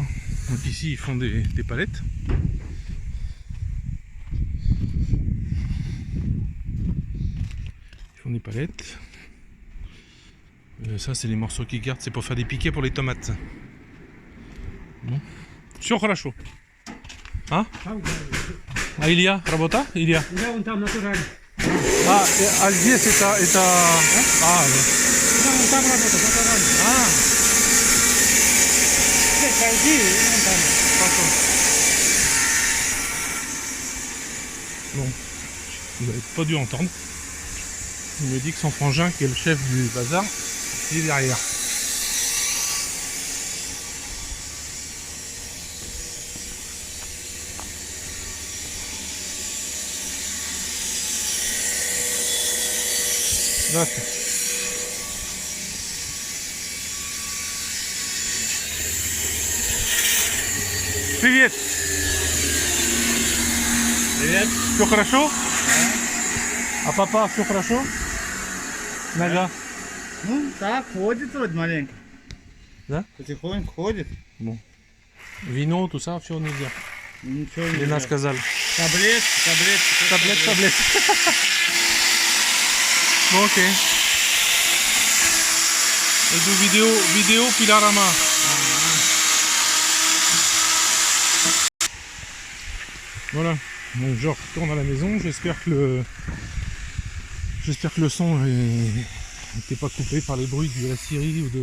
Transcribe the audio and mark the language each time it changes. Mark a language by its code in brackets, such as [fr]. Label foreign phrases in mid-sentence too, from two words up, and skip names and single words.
[fr] Donc ici ils font des palettes. Ils font des palettes. Ça c'est les morceaux qu'ils gardent, c'est pour faire des piquets pour les tomates. Bon. [ru] Все хорошо. А? А Илья, работа? Илья? Да, он там натурально. А здесь это... А, Да, он там работает, натурально. Здесь пойди, и он там. [fr] Bon, vous n'avez pas dû entendre. Il me dit que son frangin, qui est le chef du bazar, il est derrière. [ru] Здравствуйте. Привет! Привет. Все хорошо? А папа, все хорошо? Нога? Ну, так, ходит вот маленько. Да? Потихоньку ходит. Bon. Вино, [fr] tout ça, [ru] все нельзя. Ничего не Лена делает. сказала. Таблетки. Таблет. [fr] Bon, ok. Et du vidéo pila rama. Voilà. Donc je retourne à la maison. J'espère que le son n'était pas coupé par les bruits de la scierie ou de...